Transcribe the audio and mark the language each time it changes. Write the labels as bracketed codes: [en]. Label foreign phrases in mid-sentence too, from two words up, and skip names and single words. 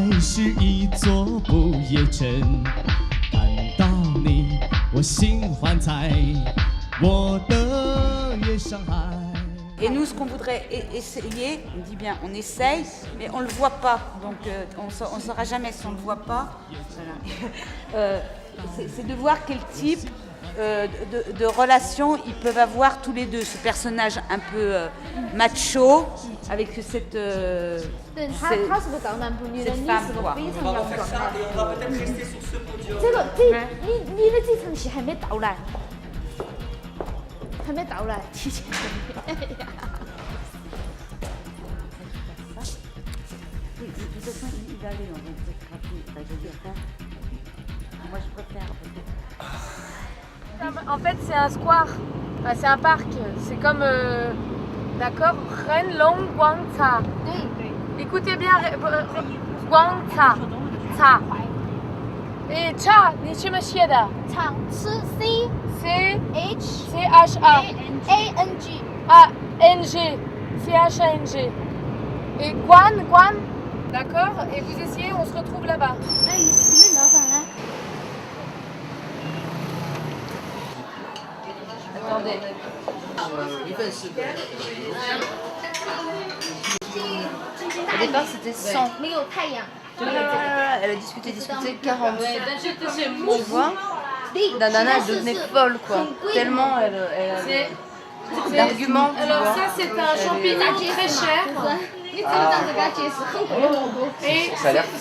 [zh] 是一座不夜城，看到你，我心欢彩，我的夜上海。 [fr] Et nous, ce qu'on voudrait essayer, on dit bien, on essaye, mais on ne le voit pas. Donc, on ne saura jamais si on ne le voit pas. Voilà. C'est de voir quel type de relation ils peuvent avoir tous les deux. Ce personnage un peu macho, avec cette femme, quoi. On va faire ça et on va peut-être rester sur ce podium. [zh] 你的这场戏还没到来，还没到来，提前。 [fr] Oui, de toute façon, il va aller dans cette rapide. Je veux dire, moi, je préfère. En fait, c'est un square, enfin, c'est un parc. C'est comme, d'accord, Ren Long Guangca. Écoutez bien, Guangca, Ca. Et Cha, [zh] 你什么写的？场是 C C H C H A A N G。 [fr] A N G, C H A N G. Et Guan, Guan, d'accord. Et vous essayez, on se retrouve là-bas. [zh] 哎，你们老板呢？ [fr] Attendez. Au départ, c'était 100. [zh] 没有太阳。 [fr] Elle a discuté, 40. Tu vois, la nana, elle devenait folle, quoi. Tellement elle avait d'arguments. Alors ça, c'est un champignon très cher. Et Ça a l'air fin.